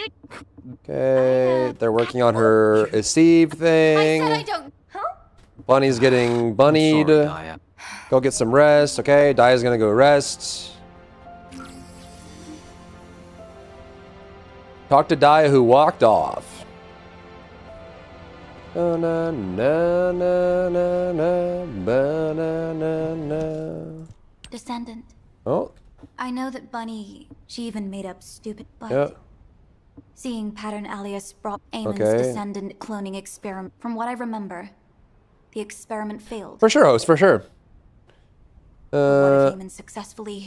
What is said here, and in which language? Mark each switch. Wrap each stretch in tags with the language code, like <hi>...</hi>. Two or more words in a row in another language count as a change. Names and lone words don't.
<en>Okay, they're working on her Aceve thing. I don't. Huh? Bunny's getting bunnied. Daya. Go get some rest. Okay, Daya's gonna go rest. Talk to Daya who walked off. Na, na, na, na, na, na, ba, na, na, na. Descendant. Oh, I know that Bunny, she even made up stupid, but yeah. seeing Pattern Alias brought Eamon's Okay. Descendant cloning experiment, from what I remember, the experiment failed? For sure, host, for sure. What if humans successfully...</en>